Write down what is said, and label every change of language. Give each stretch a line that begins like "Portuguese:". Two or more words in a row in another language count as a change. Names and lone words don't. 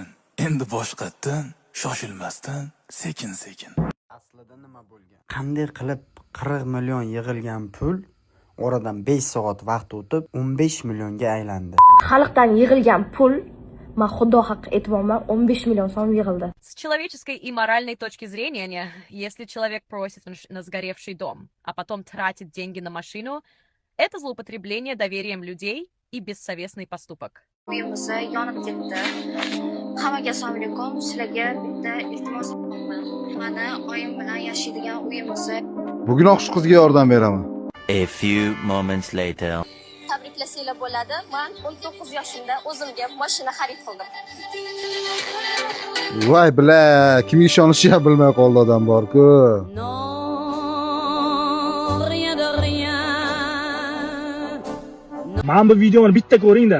Uzbek: Endi boshqatdan, shoshilmasdan, sekin-sekin. Aslida nima bo'lgan? Qanday qilib 40 million yig'ilgan pul oradan 5 soat vaqt o'tib 15 millionga aylandi. Xalqdan yig'ilgan pul, men xudo haqqi aytmoqman, 15 million so'm yig'ildi.
Russian: С человеческой и моральной точки зрения, если человек просит на сгоревший дом, а потом тратит деньги на машину, это злоупотребление доверием людей и бессовестный поступок.
Uzbek: Uyimiz yonib ketdi. Hammaga assalomu alaykum. Sizlarga bitta iltimos qilaman. Mani oyim bilan yashaydigan uyimiz. Bugun o'qish qizga yordam beraman.
English: A few moments later.
Uzbek: Tabriklasanglar bo'ladi. Men 19 yoshimda o'zimga mashina xarid qildim. Voy bila, kimga ishonishni ham bilmay qoldi odam bor-ku. Mana bu videoni bitta ko'ring-da.